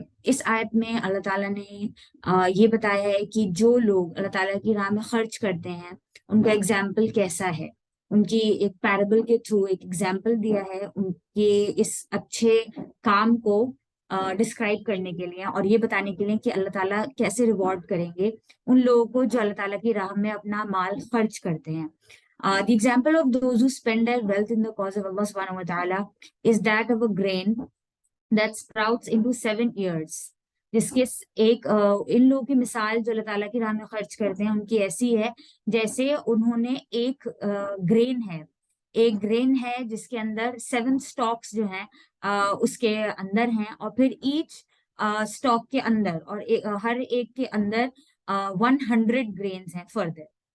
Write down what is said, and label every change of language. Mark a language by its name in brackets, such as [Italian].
[Hindi] इस आयत में अल्लाह ताला ने ये बताया है कि जो लोग अल्लाह ताला की राह में खर्च करते हैं उनका एग्जाम्पल कैसा है। उनकी एक पैराबल के थ्रू एक एग्जाम्पल दिया है उनके इस अच्छे काम को डिस्क्राइब करने के लिए और ये बताने के लिए कि अल्लाह ताला कैसे रिवॉर्ड करेंगे उन लोगों को जो अल्लाह ताला की राह में अपना माल खर्च करते हैं। [English] The example of those who spend their wealth in the cause of Allah subhanahu wa ta'ala is that of a grain that sprouts into 7 years। [Hindi] जिसके इन लोगों की मिसाल जो अल्लाह ताला की राह में खर्च करते हैं उनकी ऐसी है जैसे उन्होंने एक ग्रेन है जिसके अंदर 7 स्टॉक्स जो हैं उसके अंदर हैं, और फिर ईच स्टॉक के अंदर और हर एक के अंदर 100 ग्रेन्स हैं फर्दर।